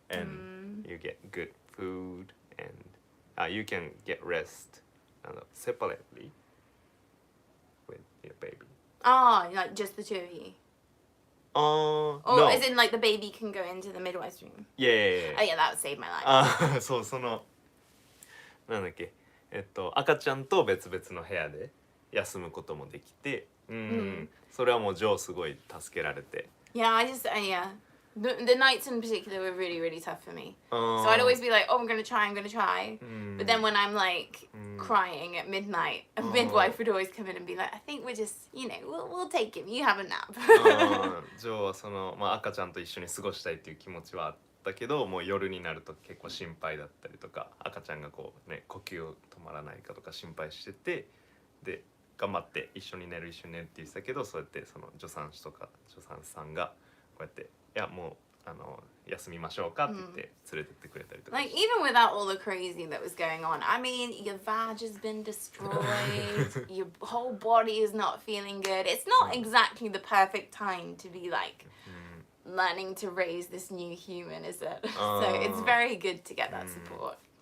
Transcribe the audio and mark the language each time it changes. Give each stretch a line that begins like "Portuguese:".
English: And you get good food and you can get rest separately with your baby. Oh, like just the two of you. Or no. as in like the baby can go into the midwife's room. Yeah. Oh yeah, that would save my life.
Japanese: そうそのなんだっけ赤ちゃんと別々の部屋で休むこともできて、それはもうジョーすごい助けられて。
English: Yeah, yeah. The nights in particular were really, really tough for me. So I'd always be like, oh, I'm gonna try. But then when I'm like crying at midnight, a midwife would always come in and be like, I think we're just, we'll take him. You have a nap.
Japanese: ジョーはその、赤ちゃんと一緒に過ごしたいっていう気持ちはあったけど、もう夜になると結構心配だったりとか、赤ちゃんがこうね呼吸を止まらないかとか心配してて、で頑張って一緒に寝るって言ってたけど、そうやってその助産師とか助産師さんがこうやっていやもう休みましょうかって言って連れてってくれたりとか
English: Like even without all the crazy that was going on, I mean, your vag has been destroyed, your whole body is not feeling good. It's not exactly the perfect time to be like learning to raise this new human, is it? So it's very good to get that support.